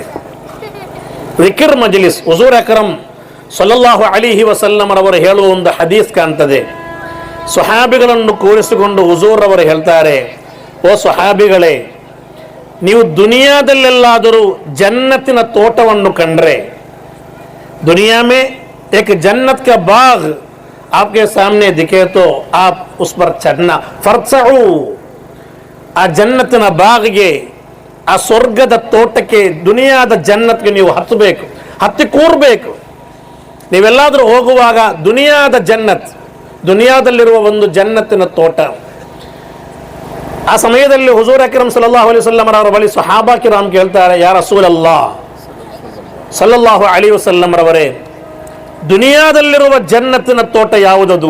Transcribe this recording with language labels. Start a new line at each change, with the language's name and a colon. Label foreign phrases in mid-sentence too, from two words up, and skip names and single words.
Kannada: ಜಿಕ್ರ್ ಮಜ್ಲಿಸ್ ಹುಜೂರ್ ಅಕ್ರಮ್
Arabic: صلى الله عليه وسلم
Kannada: ರವರು ಹೇಳುವ ಒಂದು ಹದೀಸ್ ಕಾಣ್ತದೆ. ಸ್ವಹಾಬಿಗಳನ್ನು ಕೂರಿಸಿಕೊಂಡು ಹುಜೂರ್ ಅವರು ಹೇಳ್ತಾರೆ, ಓ ಸ್ವಹಾಬಿಗಳೇ, ನೀವು ದುನಿಯಾದಲ್ಲೆಲ್ಲಾದರೂ ಜನ್ನತಿನ ತೋಟವನ್ನು ಕಂಡ್ರೆ,
Hindi: दुनिया में एक जन्नत का बाग आपके सामने दिखे तो आप उस पर चढ़ना, फर्सऊ,
Kannada: आ जन्नतिನ ಬಾಗಿಗೆ, ಆ ಸ್ವರ್ಗದ ತೋಟಕ್ಕೆ, ದುನಿಯಾದ ಜನ್ನತ್ಗೆ ನೀವು ಹತ್ತಬೇಕು, ಹತ್ತಿ ಕೂರಬೇಕು. ನೀವೆಲ್ಲಾದರೂ ಹೋಗುವಾಗ ದುನಿಯಾದ ಜನ್ನತ್, ದುನಿಯಾದಲ್ಲಿರುವ ಒಂದು ಜನ್ನತ್ತಿನ ತೋಟ. ಆ ಸಮಯದಲ್ಲಿ ಹುಜೂರ್ ಅಕ್ರಮ್
Arabic: صلى الله عليه وسلم
Kannada: ಅವರ ಬಳಿ
Arabic: صحابة كرام
Kannada: ಕೇಳ್ತಾರೆ,
Arabic: يا رسول الله صلى الله عليه وسلم
Kannada: ರವರೇ, ದುನಿಯಾದಲ್ಲಿರುವ ಜನ್ನತ್ತಿನ ತೋಟ ಯಾವುದದು?